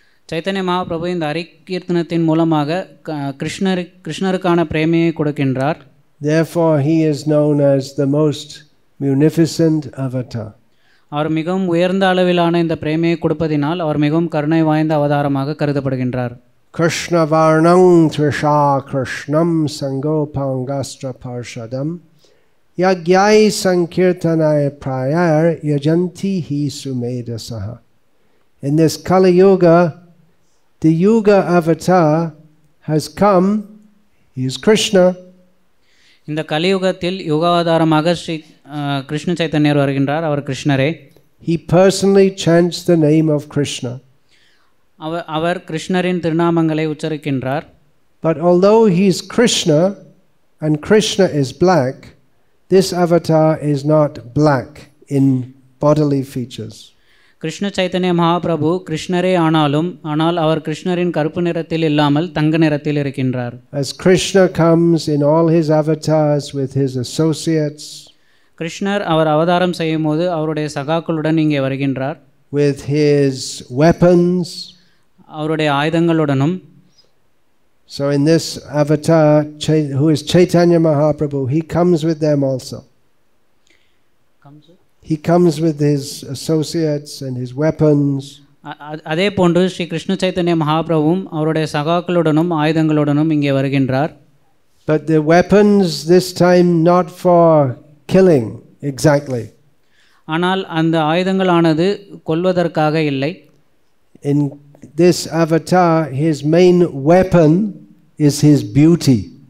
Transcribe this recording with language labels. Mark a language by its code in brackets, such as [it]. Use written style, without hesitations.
[ta] சைத்தன்ய மகாபிரபு இந்த ஹரி கீர்த்தனத்தின் மூலமாக கிருஷ்ணருக்கான பிரேமையை கொடுக்கின்றார். [en] Therefore he is known as the most munificent avatar. [ta] அவர் மிகவும் உயர்ந்த அளவிலான இந்த பிரேமையை கொடுப்பதினால் அவர் மிகவும் கருணை வாய்ந்த அவதாரமாக கருதப்படுகின்றார். [sa] Krishna varnam trisha krishnam sangopangastra parshadam yagyai sankirtanay prayar yajanti hi sumedasaha. [en] In this Kali Yuga, the Yuga avatar has come. He is Krishna. [ta] இந்த கலியுகத்தில் யுகாவதாரமாக ஸ்ரீ கிருஷ்ண சைத்தன்யர் வருகின்றார். அவர் கிருஷ்ணரே. [en] He personally chants the name of Krishna. [ta] அவர் கிருஷ்ணரின் திருநாமங்களை உச்சரிக்கின்றார். [en] But although he is Krishna and Krishna is black, this avatar is not black in bodily features. [ta] Krishna Chaitanya Mahaprabhu கிருஷ்ணரே ஆனால் அவர் கிருஷ்ணரின் கருப்பு நிறத்தில் இல்லாமல் தங்க நிறத்தில் இருக்கின்றார். [en] As Krishna comes in all his avatars with his associates, [ta] கிருஷ்ணர் அவர் அவதாரம் செய்யும் போது அவருடைய சகாக்களுடன் இங்கே வருகின்றார். [en] With his weapons, [ta] அவருடைய ஆயுதங்களுடனும், [en] So in this avatar, who is Chaitanya Mahaprabhu, he comes with them also. He comes with his associates and his weapons. [ta] அதே போன்று ஸ்ரீ கிருஷ்ண சைத்தன்ய மகாபிரபுவும் அவருடைய சகாக்களுடனும் ஆயுதங்களுடனும் இங்கே வருகின்றார். [en] But the weapons this time not for killing exactly. [ta] ஆனால் அந்த ஆயுதங்களானது கொல்வதற்காக இல்லை. [en] In this avatar, his main weapon is his beauty.